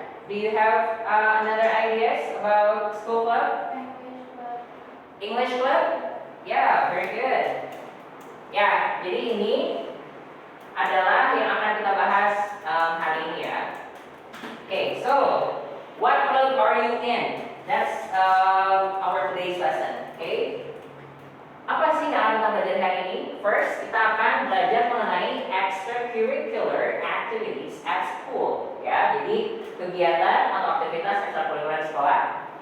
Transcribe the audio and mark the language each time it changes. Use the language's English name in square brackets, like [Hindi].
[English] Do you have another ideas about school club? English club? Yeah, very good. [Indonesian] Ya, jadi ini adalah yang akan kita bahas hari ini ya. [English] Okay, so what club are you in? That's our today's lesson. [Indonesian] Okay. Apa sih yang akan kita belajar hari ini? [English] First, [Indonesian] kita akan belajar mengenai [English] extracurricular activities at school. [Indonesian] Ya, jadi kegiatan atau aktivitas ekstrakurikuler sekolah.